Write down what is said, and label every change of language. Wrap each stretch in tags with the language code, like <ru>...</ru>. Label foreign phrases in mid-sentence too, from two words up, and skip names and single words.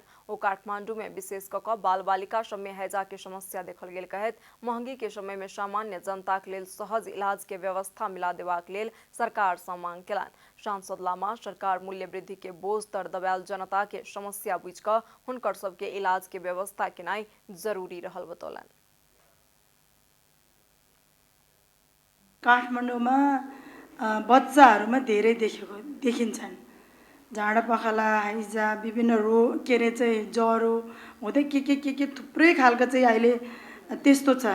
<mai>ओ काठमांडू में विशेष कऽ बाल बालिका सब में हैजा के समस्या देखल गेल कहैत महंगी के समय में सामान्य जनता के लेल सहज इलाज के व्यवस्था मिला देबाक लेल सरकार सँ मांग केलनि। सांसद लामा सरकार मूल्य वृद्धि के बोझ तर दबायल जनता के समस्या बुझ कऽ हुनकर सबके इलाज के व्यवस्था केनाई जरूरी रहल बतौलनि।</mai> <ne>काठमाडौँमा बच्चाहरूमा धेरै देखिन्छन् झाडा पखाला हैजा विभिन्न रोग के अरे चाहिँ ज्वरो हुँदै के थुप्रै खालको चाहिँ अहिले त्यस्तो छ।</ne>